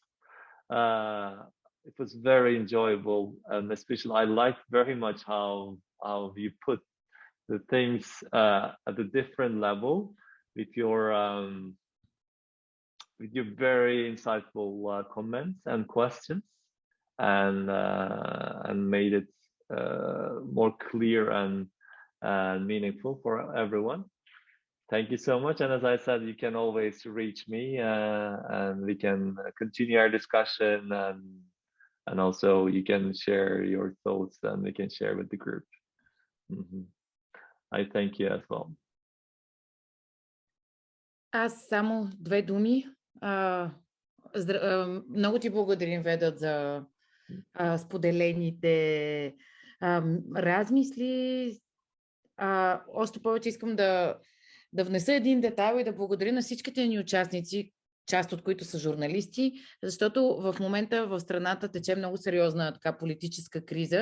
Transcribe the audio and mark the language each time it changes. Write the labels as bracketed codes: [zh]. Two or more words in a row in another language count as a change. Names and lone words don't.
[en] It was very enjoyable, and especially I liked very much how you put the things at a different level with your very insightful comments and questions, and made it more clear and meaningful for everyone. Thank you so much. And as I said, you can always reach me, and we can continue our discussion, and also you can share your thoughts, and we can share with the group. I thank you as well. [bg] Аз само две думи. Много ти благодарим, Ведат, за споделените размисли. Още повече искам да внеса един детайл и да благодаря на всичките ни участници, част от които са журналисти, защото в момента в страната тече много сериозна така политическа криза.